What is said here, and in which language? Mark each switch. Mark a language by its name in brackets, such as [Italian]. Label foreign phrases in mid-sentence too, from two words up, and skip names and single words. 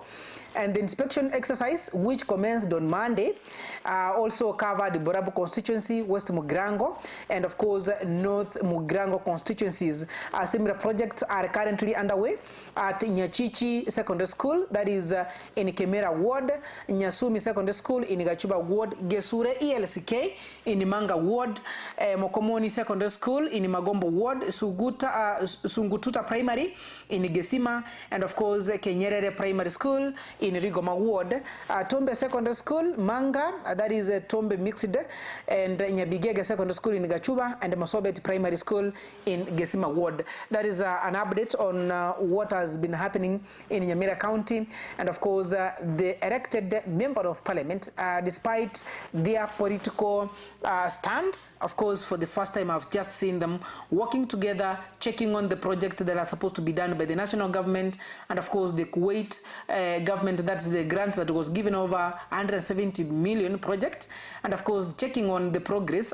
[English] And the inspection exercise, which commenced on Monday, also covered Borabu constituency, West Mugrango, and of course North Mugrango constituencies. Similar projects are currently underway at Nyachichi Secondary School, that is in Kemera Ward, Nyasumi Secondary School in Gachuba Ward, Gesure ELCK in Manga Ward, Mokomoni Secondary School in Magombo Ward, Sungututa Primary in Gesima, and of course Kenyerere Primary School in Rigoma Ward, Tombe Secondary School, Manga, that is Tombe Mixed, and Nyabigege Secondary School in Gachuba, and Masobet Primary School in Gesima Ward. That is an update on what has been happening in Nyamira County, and of course the elected member of parliament, despite their political stance, of course for the first time I've just seen them working together, checking on the project that are supposed to be done by the national government, and of course the Kuwait government, that's the grant that was given over 170 million projects, and of course checking on the progress.